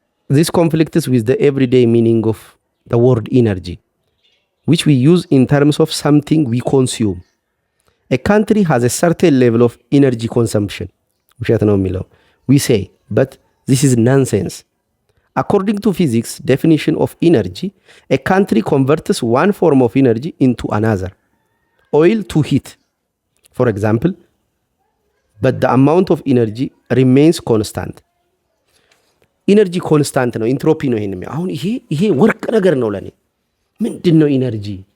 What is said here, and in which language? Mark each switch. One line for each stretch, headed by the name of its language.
English: this conflicts with the everyday meaning of the word energy, which we use in terms of something we consume. A country has a certain level of energy consumption.
Amharic: ውሸት ነው የሚለው
English: we say, but this is nonsense. According to physics definition of energy, a country converts one form of energy into another, oil to heat, for example, but the amount of energy remains constant.
Amharic: ኢነርጂ ኮንስታንት ነው፣ ኢንትሮፒ ነው። አሁን ይሄ ወርቅ ነገር ነው ለኔ። ምንድን ነው ኢነርጂ?